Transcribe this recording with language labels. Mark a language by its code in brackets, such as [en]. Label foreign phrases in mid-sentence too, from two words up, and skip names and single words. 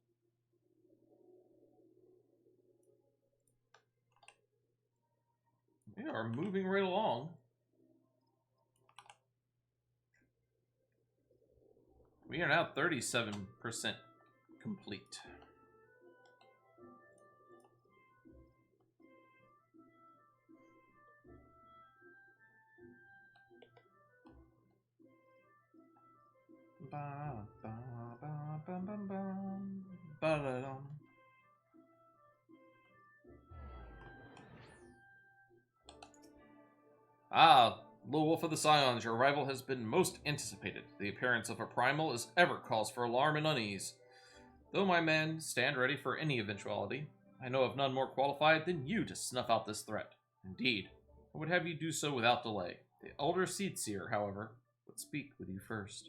[en] We are moving right along. We are now 37% complete. Ba ba ba ba ba ba ba da dum. Ah, Lil'Wolf of the Scions, your arrival has been most anticipated. The appearance of a primal is ever cause for alarm and unease. Though my men stand ready for any eventuality, I know of none more qualified than you to snuff out this threat. Indeed, I would have you do so without delay. The Elder Seatseer, however, would speak with you first.